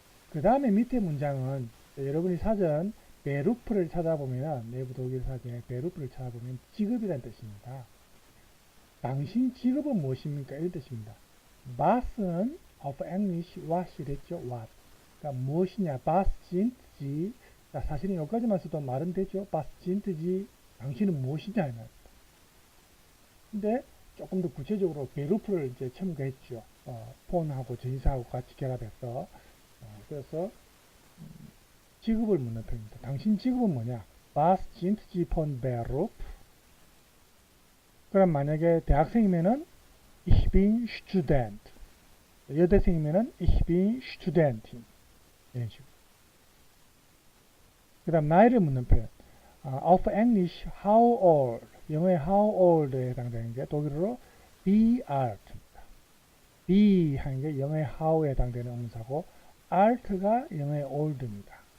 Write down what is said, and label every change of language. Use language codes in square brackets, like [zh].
[ko] 그 다음에 밑에 문장은 여러분이 사전 베루프를 찾아보면 내부 독일 사전에 베루프를 찾아보면 직업이라는 뜻입니다. 당신 직업은 무엇입니까? 이런 뜻입니다. Was는 of English what이 됐죠. [de] What. [ko] 그러니까 무엇이냐? [de] Was sind Sie? [ko] 자, 사실은 여기까지만 써도 말은 되죠. [de] Was sind Sie? [ko] 당신은 무엇이냐? 이 말입니다. 근데 조금 더 구체적으로 베루프를 이제 첨가했죠. 폰하고 전치사하고 같이 결합해서 그래서 직업을 묻는 표현입니다. 당신 직업은 뭐냐? [de] Was sind Sie von Beruf? [ko] 그럼 만약에 대학생이면은 [de] Ich bin Student. [ko] 여대생이면은 [de] Ich bin Studentin. [ko] 이런 식으로. 그 다음 나이를 묻는 표현. [en] Of English, how old? [ko] 영어의 how old에 해당되는 게 독일어로 wie alt입니다. wie 하는 게 영어의 how에 해당되는 음사고 alt가 영어의 old입니다.